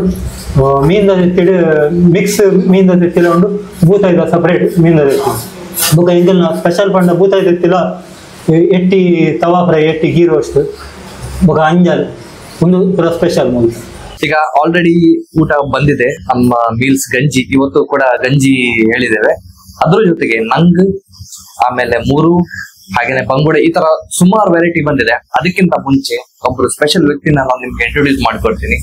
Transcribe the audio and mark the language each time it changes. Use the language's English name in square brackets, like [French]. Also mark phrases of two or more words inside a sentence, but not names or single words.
[Tulu] ಮೀನ್ದ ತೆತ್ತಿಡು ಮಿಕ್ಸ್ ಮೀನ್ದ ತೆತ್ತಿಲ ಉಂಡು, ಬೂತಾಯ್ದ ಸಪರೇಟ್ ಮೀನ್ದ ತೆತ್ತಿಲ. ಬೊಕ ಇಂದಲ್ ಸ್ಪೆಷಲ್ ಪಂಡ ಬೂತಾಯಿ ತೆತ್ತಿಲ ಎಟ್ಟಿ ತವಾ ಫ್ರೈ, ಎಟ್ಟಿ [English] ghee roast, [Tulu] ಬೊಕ ಅಂಜಲ್ ಒಂದು ಪೂರ ಸ್ಪೆಷಲ್ ಮೂಲ. [Kannada] ಈಗ ಆಲ್ರೆಡಿ ಊಟ ಬಂದಿದೆ, ನಮ್ಮ ಮೀಲ್ಸ್ ಗಂಜಿ. ಇವತ್ತು ಕೂಡ ಗಂಜಿ ಹೇಳಿದ್ದೇವೆ. ಅದ್ರ ಜೊತೆಗೆ ನಂಗ್, ಆಮೇಲೆ ಮೂರು, ಹಾಗೇನೆ ಬಂಗುಡೆ, ಈ ತರ ಸುಮಾರು ವೆರೈಟಿ ಬಂದಿದೆ. ಅದಕ್ಕಿಂತ ಮುಂಚೆ ಒಬ್ರು ಸ್ಪೆಷಲ್ ವ್ಯಕ್ತಿನ ನಾನು ನಿಮ್ಗೆ ಇಂಟ್ರೊಡ್ಯೂಸ್ ಮಾಡ್ಕೊಡ್ತೀನಿ.